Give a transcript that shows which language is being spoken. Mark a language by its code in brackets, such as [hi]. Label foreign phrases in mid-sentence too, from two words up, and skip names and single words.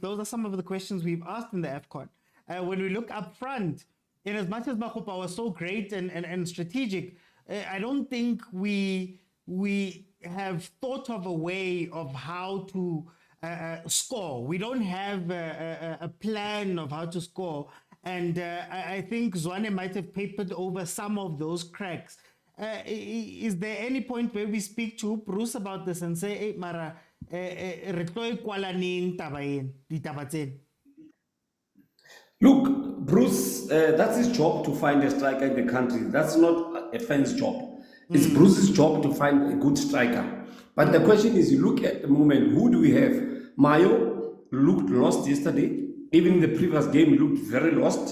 [en] Those are some of the questions we've asked in the AFCON. When we look up front, in as much as Makgopa was so great and strategic, I don't think we have thought of a way of how to score. We don't have a plan of how to score. And I think Tshwane might have papered over some of those cracks. Is there any point where we speak to Bruce about this and say, [st] hey, Mara, re tlo e kwala neng taba ena, ditaba tsena?" [en] Look, Bruce, that's his job to find a striker in the country. That's not a fan's job. It's Bruce's job to find a good striker. But the question is, you look at the moment, who do we have? Mayo looked lost yesterday. Even in the previous game, he looked very lost.